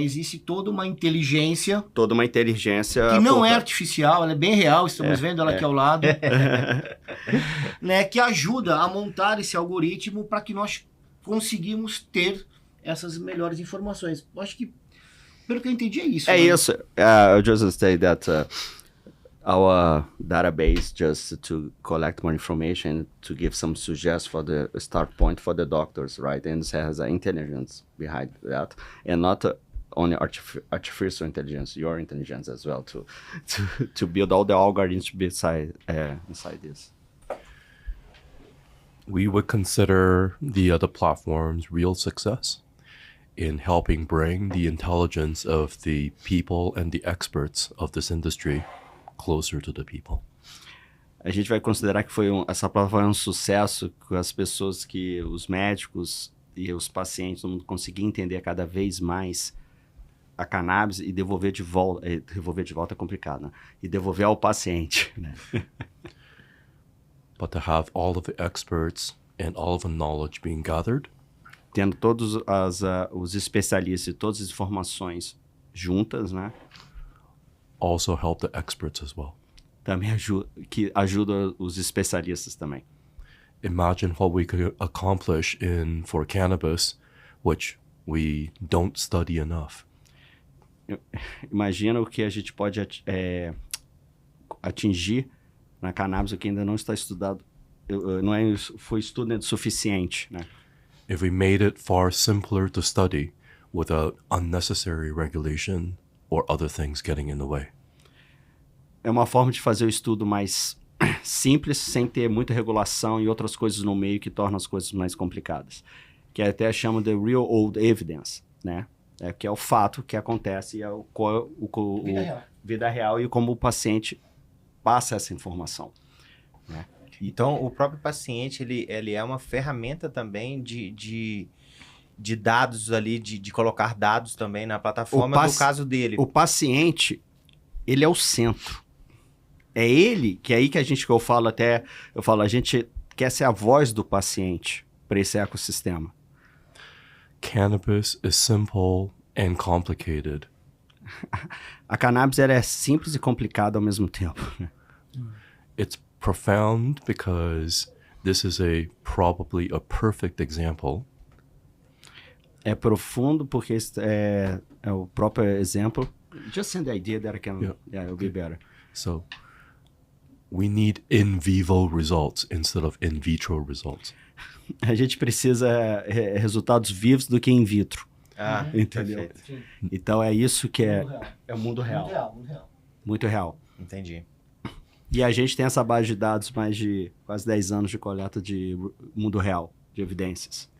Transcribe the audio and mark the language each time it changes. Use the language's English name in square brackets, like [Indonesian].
[Portuguese] Existe toda uma inteligência... Toda uma inteligência... Que não é artificial, ela é bem real, estamos vendo ela aqui ao lado. Né? Que ajuda a montar esse algoritmo para que nós conseguimamos ter essas melhores informações. Eu acho que, pelo que eu entendi, é isso. É né? isso. [English] I'll just say that our database just to collect more information, to give some suggestions for the start point for the doctors, right? And it has an intelligence behind that, and not only artificial intelligence, your intelligence as well, to build all the algorithms inside this. We would consider the other platforms real success in helping bring the intelligence of the people and the experts of this industry closer to the people. [Portuguese] A gente vai considerar que essa plataforma é um sucesso com as pessoas, que os médicos e os pacientes vão conseguir entender cada vez mais a cannabis e devolver de volta. Devolver de volta é complicado, né? E devolver ao paciente, né? [English] But to have all of the experts and all of the knowledge being gathered, [Portuguese] tendo todos os especialistas e todas as informações juntas, né? [English] also help the experts as well. [Portuguese] Também ajuda os especialistas também. [English] Imagine what we could accomplish for cannabis, which we don't study enough. [Portuguese] Imagina o que a gente pode atingir na cannabis, o que ainda não está estudado, foi estudado suficiente, né? [English] If we made it far simpler to study without unnecessary regulation or other things getting in the way. [Portuguese] É uma forma de fazer o estudo mais simples, sem ter muita regulação e outras coisas no meio que tornam as coisas mais complicadas. Que até chama de real world evidence, né? Que é o fato que acontece e é vida real e como o paciente passa essa informação, né? Então, o próprio paciente, ele é uma ferramenta também de dados ali, de colocar dados também na plataforma, no caso dele. O paciente, ele é o centro. É ele, que é aí que eu falo, a gente quer ser a voz do paciente para esse ecossistema. [English] Cannabis is simple and complicated. [Portuguese] A cannabis ela é simples e complicada ao mesmo tempo. [English] It's profound because this is probably a perfect example [Portuguese] É profundo porque é o próprio exemplo. [English] Just send the idea that I can... Yeah, it'll be better. So we need in vivo results instead of in vitro results. [Portuguese] A gente precisa resultados vivos do que in vitro. Entendeu? Perfeito. Então é isso que é o mundo real. Muito real. Muito real. Entendi. E a gente tem essa base de dados, mais de quase 10 anos de coleta de mundo real, de evidências.